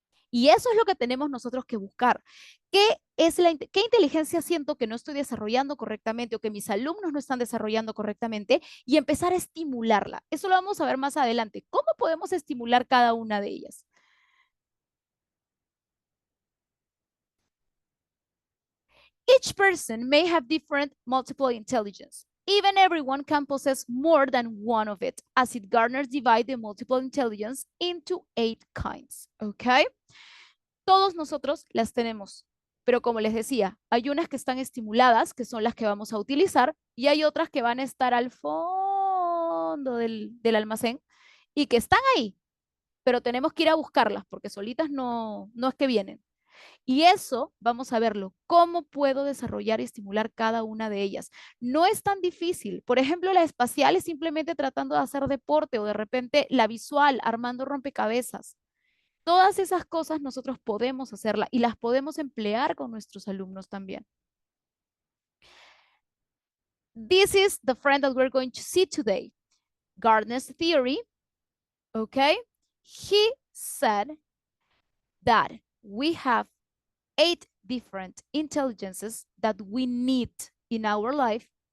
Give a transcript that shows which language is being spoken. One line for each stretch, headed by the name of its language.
Spanish: Y eso es lo que tenemos nosotros que buscar. ¿Qué inteligencia siento que no estoy desarrollando correctamente o que mis alumnos no están desarrollando correctamente? Y empezar a estimularla. Eso lo vamos a ver más adelante. ¿Cómo podemos estimular cada una de ellas?
English: Each person may have different multiple intelligence. Even everyone can possess more than one of it, as it Gardner divide the multiple intelligence into 8 kinds. Okay?
Spanish: Todos nosotros las tenemos, pero como les decía, hay unas que están estimuladas, que son las que vamos a utilizar, y hay otras que van a estar al fondo del almacén y que están ahí, pero tenemos que ir a buscarlas porque solitas no es que vienen. Y eso vamos a verlo, cómo puedo desarrollar y estimular cada una de ellas. No es tan difícil. Por ejemplo, la espacial es simplemente tratando de hacer deporte o de repente la visual, armando rompecabezas. Todas esas cosas nosotros podemos hacerlas y las podemos emplear con nuestros alumnos también.
English: This is the friend that we're going to see today. Gardner's theory, okay? He said that we have 8 different intelligences that we need in our life.